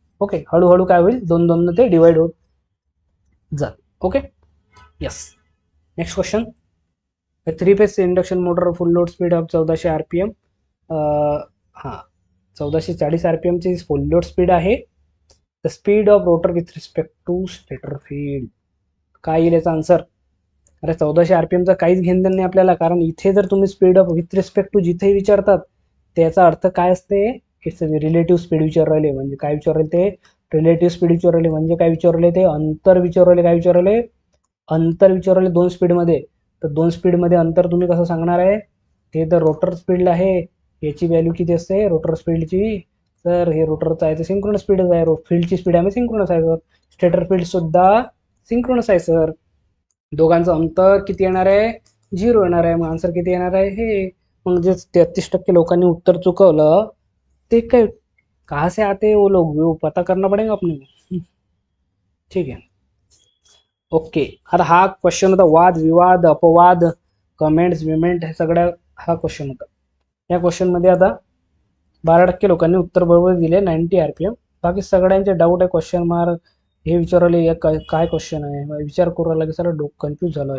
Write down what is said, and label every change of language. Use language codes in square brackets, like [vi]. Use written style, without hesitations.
[mr] Okay, हळूहळू काय होईल, 2 ते डिवाइड होत जा. Okay, yes. Next question, [en] 3-phase induction motor full load speed of 1400 RPM. [mr] हां, 1440 RPM ची फुल लोड स्पीड आहे. [en] The speed of rotor with respect to stator field. [mr] काय येईल याचा आन्सर? अरे 1400 RPMचा काहीच घेणं देणं नाही आपल्याला, कारण इथे जर तुम्ही speed of with respect to जिथे विचारतात त्याचा अर्थ काय असते? [en] it's relative speed [mr] विचार राहिले. म्हणजे काय विचार राहिले ते? रिलेटिव्ह स्पीड विचार राहिले. म्हणजे काय विचार राहिले ते? अंतर विचार राहिले. काय विचार राहिले? अंतर विचार राहिले 2 स्पीडमध्ये. तर 2 स्पीडमध्ये अंतर तुम्ही कसं सांगणार आहे? हे तर रोटर स्पीड आहे, याची व्हॅल्यू किती असते रोटर स्पीडची? तर हे रोटरचं आहे तर सिंक्रोनस स्पीडच आहे. फील्डची स्पीड आहे सिंक्रोनस आहे सर. स्टेटर फील्ड सुद्धा सिंक्रोनस आहे सर. दोघांचं अंतर किती येणार आहे? 0 येणार आहे. मग आन्सर किती येणार आहे? हे. मग जे 33% लोकांनी उत्तर चुकवलं ते काय, [hi] कहाँ से आते हैं वो लोग, वो पता करना पडेगा अपने को. [mr] ठीक आहे. ओके. आता हा क्वेश्चन होता वाद विवाद अपवाद कमेंट्स विमेंट हे सगळ्या, हा क्वेश्चन होता. या क्वेश्चनमध्ये आता 12% लोकांनी उत्तर बरोबर दिले, 90 RPM. बाकी सगळ्यांचे डाऊट आहे, क्वेश्चन मार्क हे विचारले, काय क्वेश्चन आहे विचार करू राहिला की सर डोकं कन्फ्यूज झालं.